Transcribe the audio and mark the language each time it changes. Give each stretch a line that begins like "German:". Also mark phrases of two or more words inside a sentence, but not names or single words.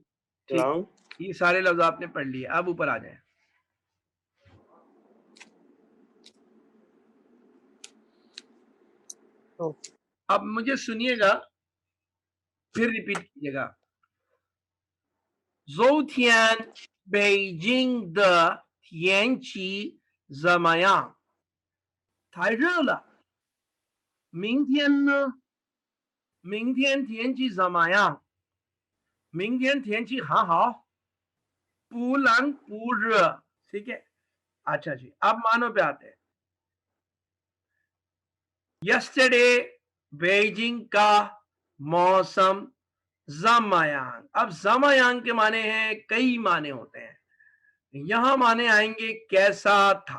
Urdu: ٹھیک، یہ سارے لفظ آپ نے پڑھ لیے. اب اوپر آ جائے. اب مجھے سنیے گا، پھر ریپیٹ کیجیے گا.
Chinese: Zhoutian Beijing的天气怎么样？太热了。明天呢？明天天气怎么样？明天天气很好，不冷不热。
Urdu: ٹھیک ہے، اچھا جی، اب معانی پہ آتے ہیں. یسٹرڈے بیجنگ کا موسم زمایانگ. اب زمایانگ کے معنی ہیں، کئی معنی ہوتے ہیں، یہاں معنی آئیں گے کیسا تھا.